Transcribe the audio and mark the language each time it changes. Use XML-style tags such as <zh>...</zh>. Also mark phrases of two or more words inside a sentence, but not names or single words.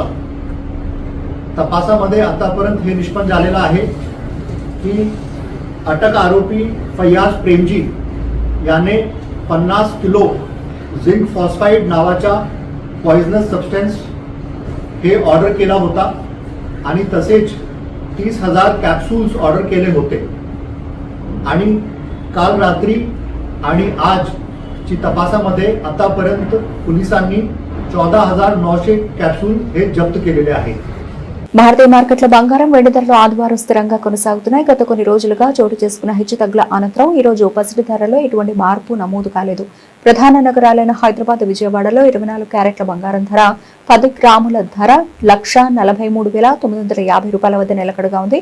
<mr>तपासामध्ये आतापर्यंत हे निष्पन्न झालेलं आहे की अटक आरोपी फयाज प्रेमजी याने 50 किलो</mr> <en>zinc phosphide</en> <mr>नावाचा</mr> <en>poisonous substance</en> <mr>हे ऑर्डर केला होता आणि तसेच 30,000 कॅप्सूल्स ऑर्डर केले होते. आणि काल रात्री आणि आज ची तपासामध्ये आतापर्यंत पोलिसांनी 14,900 कॅप्सूल हे जप्त केलेले आहेत.</mr> <te>భారతీయ మార్కెట్ల బంగారం వెండి ధరలు ఆదివారం స్థిరంగా కొనసాగుతున్నాయి. గత కొన్ని రోజులుగా చోటు చేసుకున్న హెచ్చుతగ్గుల అనంతరం ఈ రోజు పసిడి ధరలో ఎటువంటి మార్పు నమోదు కాలేదు. ప్రధాన నగరాలైన హైదరాబాద్, విజయవాడలో 24 క్యారెట్ల బంగారం ధర 10 గ్రాముల ధర 1,43,950 రూపాయల వద్ద నిలకడగా ఉంది.</te>